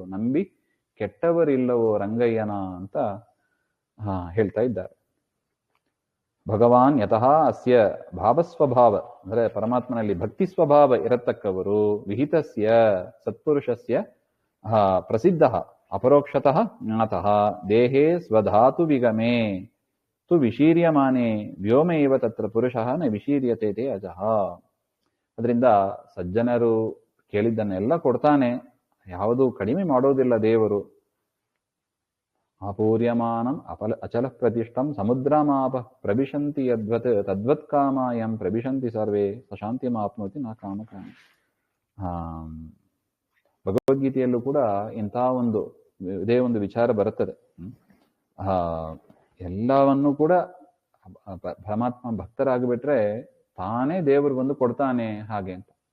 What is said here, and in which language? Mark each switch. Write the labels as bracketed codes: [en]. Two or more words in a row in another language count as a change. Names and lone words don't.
[kn] ನಂಬಿ ಕೆಟ್ಟವರಿಲ್ಲವೋ ರಂಗಯ್ಯನ ಅಂತ ಹೇಳ್ತಾ ಇದ್ದಾರೆ. [sa] ಭಗವಾನ್ ಯತಃ ಅಸ್ಯ ಭಾವಸ್ವಭಾವ [kn] ಅಂದ್ರೆ ಪರಮಾತ್ಮನಲ್ಲಿ ಭಕ್ತಿ ಸ್ವಭಾವ ಇರತಕ್ಕವರು [sa] ವಿಹಿತಸ್ಯ ಸತ್ಪುರುಷಸ್ಯ ಪ್ರಸಿದ್ಧ ಅಪರೋಕ್ಷತಃ ಜ್ಞಾತಃ ದೇಹೇ ಸ್ವಧಾತು ವಿಗಮೇ ತು ವಿಶೀರ್ಯಮಾನೆ ವ್ಯೋಮ ಇವ ತತ್ರ ಪುರುಷಃ ನ ವಿಶೀರ್ಯತೆ ತೇ ಅಜಃ. [kn] ಅದರಿಂದ ಸಜ್ಜನರು ಕೇಳಿದ್ದನ್ನೆಲ್ಲ ಕೊಡ್ತಾನೆ, ಯಾವುದು ಕಡಿಮೆ ಮಾಡೋದಿಲ್ಲ ದೇವರು. [sa] ಅಪೂರ್ಯಮಾನಂ ಅಚಲ ಪ್ರತಿಷ್ಠಂ ಸಮುದ್ರಮಾಪ ಪ್ರವಿಶಂತಿ ಯದ್ವತ್ ತದ್ವತ್ ಕಾಮಾಯಂ ಪ್ರವಿಶಂತಿ ಸರ್ವೇ ಸಶಾಂತಿ ಮಾಪ್ನೋತಿ ನಾ ಕಾಮಕಾಮ. [kn] ಭಗವದ್ಗೀತೆಯಲ್ಲೂ ಕೂಡ ಇಂಥ ಒಂದು ಇದೇ ಒಂದು ವಿಚಾರ ಬರುತ್ತದೆ. ಎಲ್ಲವನ್ನೂ ಕೂಡ ಪರಮಾತ್ಮ ಭಕ್ತರಾಗಿಬಿಟ್ರೆ ತಾನೇ ದೇವರು ಬಂದು ಕೊಡ್ತಾನೆ ಹಾಗೆ ಅಂತ.